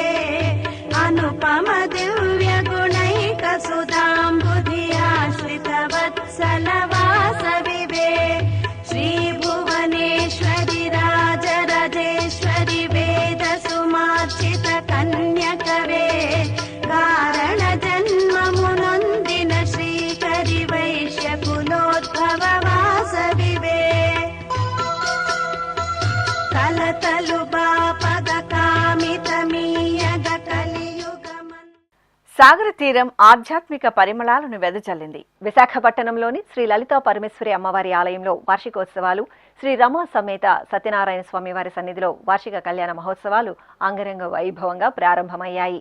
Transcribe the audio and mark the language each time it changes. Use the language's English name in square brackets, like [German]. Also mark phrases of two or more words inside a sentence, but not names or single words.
[Sanskrit] अनुपम दिव्य गुणैक सुधाम्बुधि आश्रित वत्सल वासवि वे श्री भुवनेश्वरि राजराजेश्वरि वेद सुमार्चित कन्यकवे कारण जन्म मुनोन्दिन श्रीकरि वैश्य कुलोद्भव [Telugu] సాగర తీరం ఆధ్యాత్మిక పరిమళాలను వెదజల్లింది. విశాఖపట్నంలోని శ్రీ లలితా పరమేశ్వరి అమ్మవారి ఆలయంలో వార్షికోత్సవాలు, శ్రీ రమా సమేత సత్యనారాయణ స్వామివారి సన్నిధిలో వార్షిక కళ్యాణ మహోత్సవాలు అంగరంగ వైభవంగా ప్రారంభమయ్యాయి.